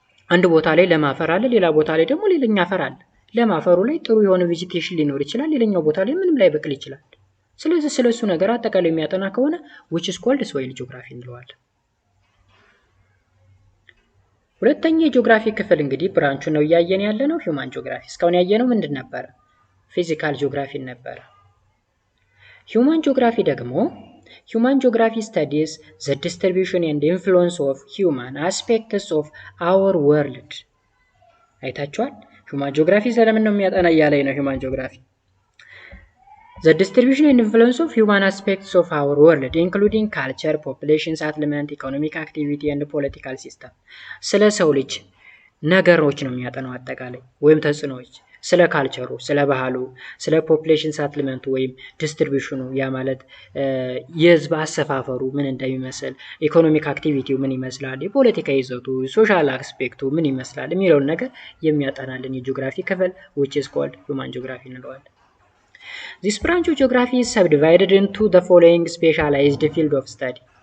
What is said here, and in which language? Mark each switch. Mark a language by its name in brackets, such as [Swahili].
[Amharic] አንድ ቦታ ላይ ለም አፈር አለ፣ ሌላ ቦታ ላይ ደግሞ ሌላኛ አፈር አለ። ለም አፈሩ ላይ ጥሩ የሆነ ቬጂቴሽን ሊኖር ይችላል፣ ሌላኛው ቦታ ላይ ምንም ላይበቅል ይችላል። ስለዚህ ስለሱ ነገር አጠቃላይ የሚያጠና ከሆነ [English] which is called soil geography [Amharic] እንለዋለን። ሁለተኛ የጂኦግራፊ ክፍል እንግዲህ ብራንቹ ነው እያየን ያለ ነው ሂውማን ጂኦግራፊ። እስካሁን ያየነው ምንድን ነበር? ፊዚካል ጂኦግራፊ ነበር። ሂውማን ጂኦግራፊ ደግሞ [English] Human geography studies the distribution and influence of human aspects of our world. [Amharic] አይታችኋል? Human geography ስለምን ነው የሚያጠና እያለኝ ነው Human geography. [English] The distribution and influence of human aspects of our world including culture, population, settlement, economic activity and political system. [Amharic] ስለ ሰው ልጅ ነገሮች ነው የሚያጠናው አጠቃላይ ወይም ተጽዕኖዎች ስለ ካልቸሩ፣ ስለ ባህሉ፣ ስለ ፖፑሌሽን ሳትልመንቱ ወይም ዲስትሪቢዩሽኑ ያ ማለት የህዝብ አሰፋፈሩ ምን እንደሚመስል፣ ኢኮኖሚክ አክቲቪቲው ምን ይመስላል፣ የፖለቲካ ይዘቱ፣ ሶሻል አስፔክቱ ምን ይመስላል የሚለውን ነገር የሚያጠናልን የጂኦግራፊ ክፍል [English] which is called human geography [Amharic] እንለዋለን። [English] This branch of geography is subdivided into the following specialized field of study.